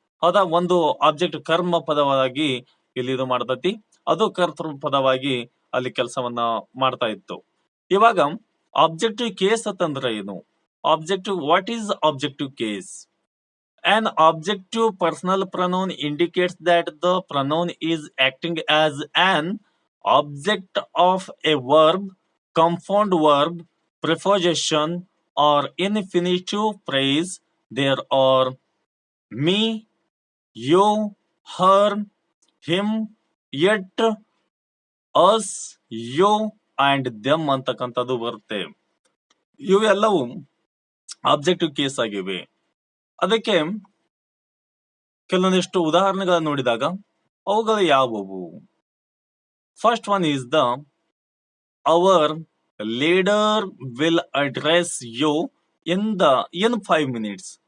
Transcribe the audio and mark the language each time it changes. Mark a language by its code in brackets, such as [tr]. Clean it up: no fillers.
[kn] ಹೌದಾ, ಒಂದು ಆಬ್ಜೆಕ್ಟ್ ಕರ್ಮ ಪದವಾಗಿ ಇಲ್ಲಿ ಇದು ಮಾಡ್ತತಿ, ಅದು ಕರ್ತೃ ಪದವಾಗಿ ಅಲ್ಲಿ ಕೆಲಸವನ್ನ ಮಾಡ್ತಾ ಇತ್ತು. ಇವಾಗ [en] objective case [kn] ಅಂತಂದ್ರೆ ಏನು, [en] Objective, what is objective case? An objective personal pronoun indicates that the pronoun is acting as an object of a verb, compound verb, preposition, or infinitive phrase. There are me, you, her, him, it, us, you and them [kn] ಅಂತಕ್ಕಂಥದ್ದು ಬರುತ್ತೆ. ಇವೆಲ್ಲವೂ objective case ಆಗಿವೆ. ಅದಕ್ಕೆ ಕೆಲವೊಂದಿಷ್ಟು ಉದಾಹರಣೆಗಳನ್ನು ನೋಡಿದಾಗ ಅವುಗಳು ಯಾವುವು? [en] First one is the our leader will address you in 5 minutes.